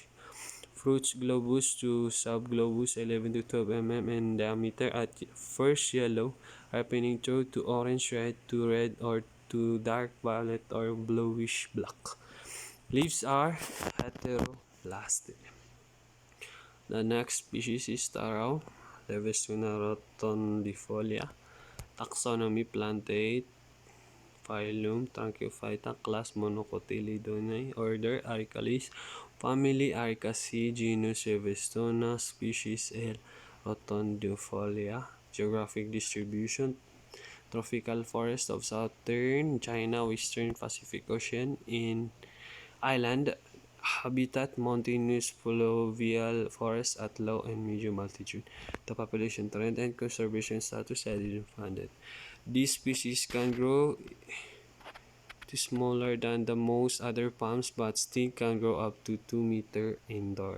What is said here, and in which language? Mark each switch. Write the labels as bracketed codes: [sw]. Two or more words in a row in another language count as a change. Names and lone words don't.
[en] Fruits globose to subglobose, 11 to 12 mm in diameter, at first yellow, ripening through to orange, red to red or to dark violet or bluish black. Leaves are heteroplastic. The next species is taro, Levistuna rotundifolia. Taxonomy: Plantae, phylum Tranquiphyta, class Monocotyledonae, order Arecales, family Arecaceae, genus Levistuna, species L. rotundifolia. Geographic distribution: tropical forest of southern China, western Pacific Ocean, in island. Habitat: mountainous pluvial forest at low and medium altitude. The population trend and conservation status: I didn't find it. This species can grow to smaller than the most other palms, but still can grow up to 2 meter indoor.